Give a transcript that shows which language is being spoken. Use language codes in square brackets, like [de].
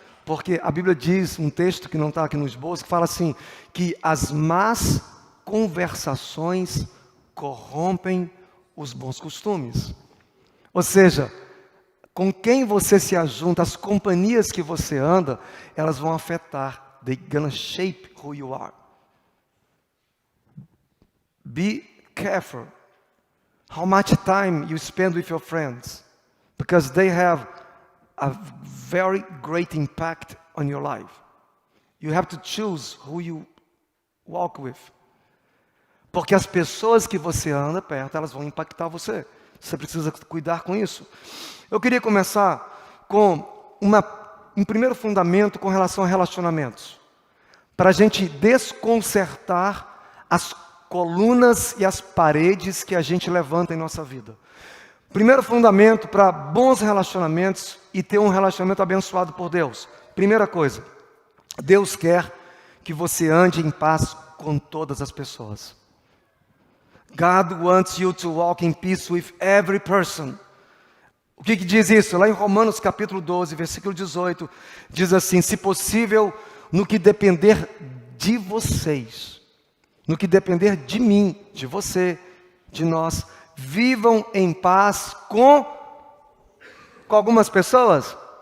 [pt] Porque a Bíblia diz, um texto que não está aqui no esboço, que fala assim, que as más conversações corrompem os bons costumes. Ou seja, com quem você se ajunta, as companhias que você anda, elas vão afetar. [en] They're gonna shape who you are. Be careful how much time you spend with your friends, because they have a very great impact on your life. You have to choose who you walk with. [pt] Porque as pessoas que você anda perto, elas vão impactar você. Você precisa cuidar com isso. Eu queria começar com um primeiro fundamento com relação a relacionamentos. Para a gente desconcertar as colunas e as paredes que a gente levanta em nossa vida. Primeiro fundamento para bons relacionamentos e ter um relacionamento abençoado por Deus. Primeira coisa, Deus quer que você ande em paz com todas as pessoas. [en] God wants you to walk in peace with every person. [pt] O que diz isso? Lá em Romanos capítulo 12, versículo 18, diz assim, se possível, no que depender de vocês, no que depender de mim, de você, de nós, vivam em paz com algumas pessoas?